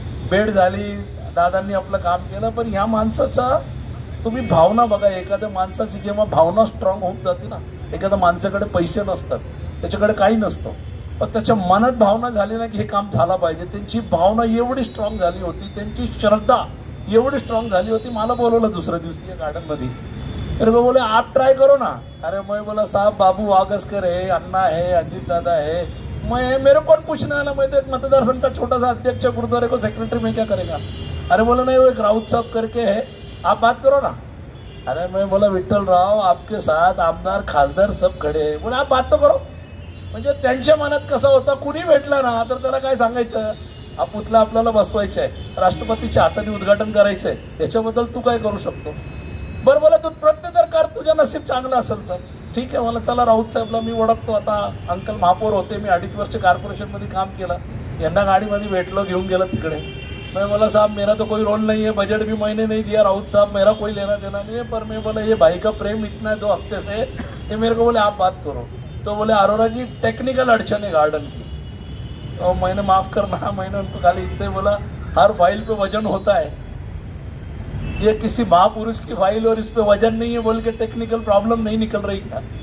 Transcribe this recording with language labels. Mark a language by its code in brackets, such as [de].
[mr] भेट झाली, दादांनी आपलं काम केलं. पण ह्या माणसाचा तुम्ही भावना बघा, एखाद्या माणसाची जेव्हा भावना स्ट्रॉंग होऊन जाते ना, एखाद्या माणसाकडे पैसे नसतात, त्याच्याकडे काही नसतं, पण त्याच्या मनात भावना झाली ना की हे काम झालं पाहिजे. त्यांची भावना एवढी स्ट्रॉंग झाली होती, त्यांची श्रद्धा एवढी स्ट्रॉंग झाली होती. मला बोलवलं दुसऱ्या दिवशी या गार्डन मध्ये. [hi] मेरे को बोले आप ट्राई करो ना. अरे मैं बोला साहब बाबू वागस्कर है, अन्ना है, अजीत दादा है, मैं मेरे को पूछने वाला, मैं तो एक मतदारसंघ का छोटा सा अध्यक्ष, गुरुद्वारे को सेक्रेटरी, में क्या करेगा. अरे बोला नहीं, वो एक राउत साहब करके है, आप बात करो ना. अरे मैं बोला विठ्ठल राव आपके साथ आमदार खासदार सब खड़े हैं, बोला आप बात तो करो. [mr] म्हणजे त्यांच्या मनात कसं होतं, कुणी भेटला ना तर त्याला काय सांगायचं, हा पुतला आपल्याला बसवायचा आहे, राष्ट्रपतीच्या हाताने उद्घाटन करायचंय, याच्याबद्दल तू काय करू शकतो. बरं बोला, तू प्रयत्न तर कर, तुझं नसीब चांगलं असेल तर. ठीक आहे, मला चला राऊत साहेबला मी ओळखतो, आता अंकल महापौर होते, मी 2.5 वर्ष कॉर्पोरेशनमध्ये काम केलं, यांना गाडीमध्ये भेटलो, घेऊन गेलं तिकडे. [hi] मैं बोला साहब मेरा तो कोई रोल नहीं है, बजट भी मैंने नहीं दिया राउत साहब, मेरा कोई लेना देना नहीं है, पर मैं बोला ये भाई का प्रेम इतना है 2 हफ्ते से, ये मेरे को बोले आप बात करो. तो बोले अरोरा जी टेक्निकल अड़चन है गार्डन की. तो मैंने माफ करना, मैंने उनको खाली इतने बोला हर फाइल पे वजन होता है, ये किसी महापुरुष की फाइल और इस पे वजन नहीं है बोल के टेक्निकल प्रॉब्लम नहीं निकल रही क्या.